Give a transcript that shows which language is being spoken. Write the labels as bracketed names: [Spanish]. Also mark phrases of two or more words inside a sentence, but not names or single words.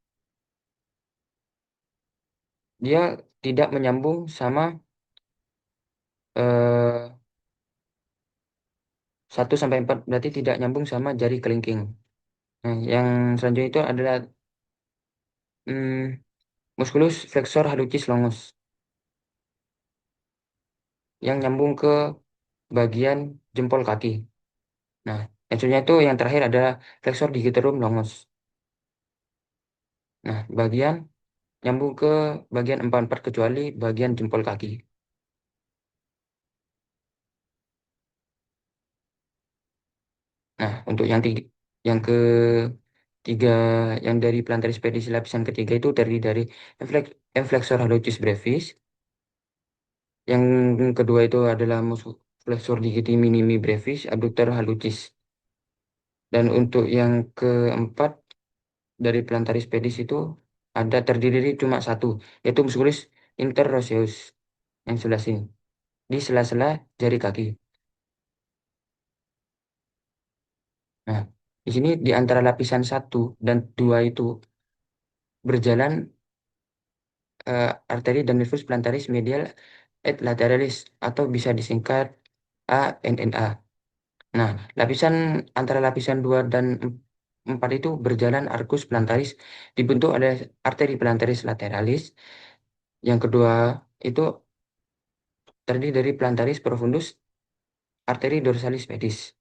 [Indonesian] Dia tidak menyambung sama 1 sampai 4, berarti tidak nyambung sama jari kelingking. Nah, yang selanjutnya itu adalah hmm, [Latin] musculus flexor hallucis longus [Indonesian] yang nyambung ke bagian jempol kaki. Nah, yang selanjutnya itu yang terakhir adalah [Latin] flexor digitorum longus. [Indonesian] Nah, nyambung ke bagian empat-empat kecuali bagian jempol kaki. Nah, untuk yang ketiga, yang dari [Latin] plantaris pedis [Indonesian] lapisan ketiga itu terdiri dari [Latin] flexor hallucis brevis. [Indonesian] Yang kedua itu adalah [Latin] flexor digiti minimi brevis, abductor hallucis. [Indonesian] Dan untuk yang keempat dari [Latin] plantaris pedis [Indonesian] itu ada terdiri dari cuma satu, yaitu [Latin] musculus interosseus [Indonesian] yang sebelah sini, di sela-sela jari kaki. Nah, di sini di antara lapisan 1 dan 2 itu berjalan arteri dan nervus [Latin] plantaris medial et lateralis [Indonesian] atau bisa disingkat ANNA. Nah, antara lapisan 2 dan 4 itu berjalan [Latin] arcus plantaris [Indonesian] dibentuk oleh arteri [Latin] plantaris lateralis. [Indonesian] Yang kedua itu terdiri dari [Latin] plantaris profundus, [Indonesian] arteri [Latin] dorsalis pedis.